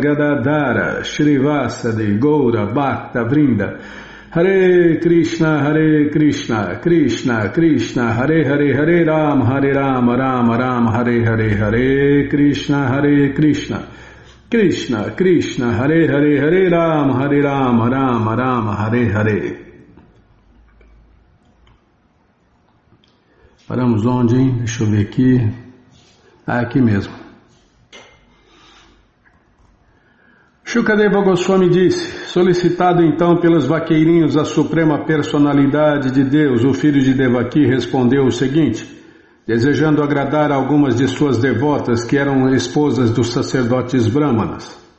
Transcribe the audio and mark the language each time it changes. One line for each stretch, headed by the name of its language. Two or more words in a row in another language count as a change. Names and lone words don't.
Sanskrit: गदाधर श्री वासादि गौर भक्त वृन्द हरे कृष्ण कृष्ण कृष्ण हरे हरे हरे राम राम राम हरे हरे हरे कृष्ण कृष्ण कृष्ण हरे हरे हरे राम राम राम हरे हरे.
Portuguese: Paramos onde, hein? Deixa eu ver aqui. Aqui mesmo. Shukadeva Goswami disse: solicitado então pelos vaqueirinhos a suprema personalidade de Deus, o filho de Devaki respondeu o seguinte, desejando agradar algumas de suas devotas que eram esposas dos sacerdotes brahmanas.